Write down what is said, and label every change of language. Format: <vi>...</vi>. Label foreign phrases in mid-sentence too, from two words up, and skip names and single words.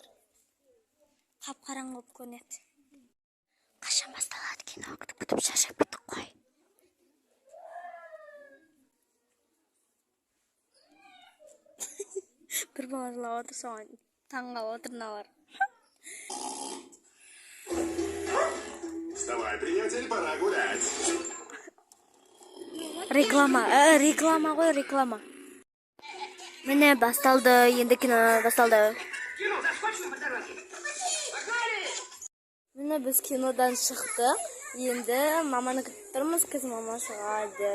<kk>Қап-қараң болып көрінеді. Қашан басталады кино? Күтіп шаршап кеттік қой. Бір бала жылап отыр, соған таңға отырналар.</kk> <ru>Вставай, приятель, пора гулять.</ru> <kk>Реклама ғой, реклама. Міне басталды, енді кино басталды. Міне біз кинодан шықтық. Енді маманы күтіп тұрмыз, қыз мама шығады.</kk>